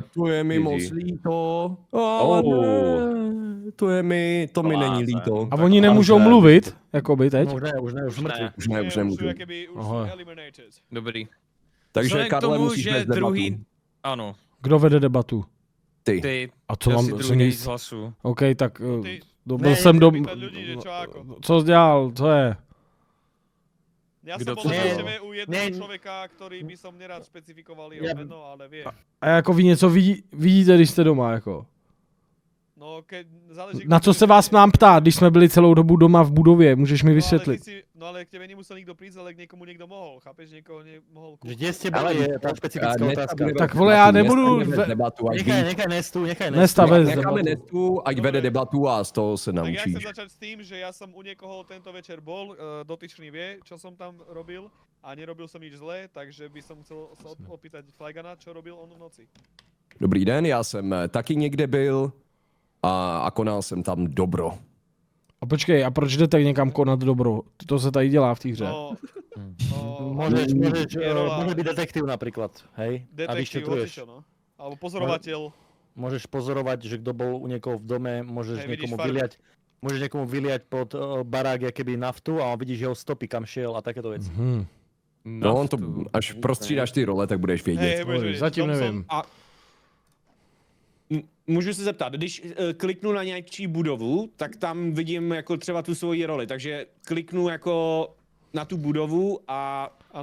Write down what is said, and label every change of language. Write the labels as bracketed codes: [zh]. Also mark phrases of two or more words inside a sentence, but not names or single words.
[cs] To je mi moc líto. Ale ne, to mi není líto. A oni nemůžou mluvit, jakoby teď? No, už ne, už mrtvý. Už ne, už nemůžu. Už jakoby už Aha. eliminated. Dobrý. Takže Vzhledem k Karle, tomu, musíš že vést debatu. druhý... Ano, Kdo vede debatu? Ty. ty. A co Já mám si co druhý nejvíc nic? hlasu. OK, tak Ty- byl jsem do... [sk] Pýtať ľudí, že čo ako. [cs] Co jsi dělal? Co je? [sk] Ja [cs] Kdo [sk] som [cs] to [sk] bol [cs] je? [sk] na u jedného [cs] Ne- [sk] človeka, ktorý by som nerád špecifikoval jeho Ja- meno, ale vie. [cs] A jako vy něco vidíte, když jste doma, jako? [sk] No, keď záleží... [cs] Na co se vás mám ptát, když jsme byli celou dobu doma v budově? Můžeš mi vysvětlit? [sk] No ale k tebe nemusel nikto prísť, ale k niekomu niekto mohol, chápeš? Niekoho mohol Že kde ste boli, je tá špecifická otázka. [cs] Tak vole, já nebudu Debatu, ať [sk] Nechaj, [cs] ví. [sk] nechaj Nestu, nechaj Nesta Nestu. [cs] bez Necháme debatu. Nestu, ať vede debatu a z toho se Tak [sk] ja [cs] naučíš. [sk] chcem začať s tým, že ja som u niekoho tento večer bol, dotyčný vie, čo som tam robil a nerobil som nič zlé, takže by som chcel sa opýtať Flygana, čo robil on v noci. [cs] Dobrý den, já jsem taky někde byl a konal jsem tam dobro. A počkej, a proč jdete někam konat dobro? To se tady dělá v té hře. No, [sk] Môžeš, je rola môžeš byť detektív napríklad, hej? A detektív, vyšetruješ. hocičo, no. Alebo pozorovateľ. Môžeš pozorovať, že kto bol u niekoho v dome, môžeš Hej, vidíš niekomu farby. vyliať, môžeš niekomu vyliať pod barák keby naftu a on vidíš jeho stopy, kam šiel a takéto veci. Hm. [cs] No, on to, až prostřídáš ty role, tak budeš vědět. [sk] Hej, budeš vedieť, [cs] Zatím [sk] v tom som- [cs] nevím. Můžu se zeptat, když kliknu na nějaký budovu, tak tam vidím jako třeba tu svoji roli, takže kliknu jako na tu budovu a Ano.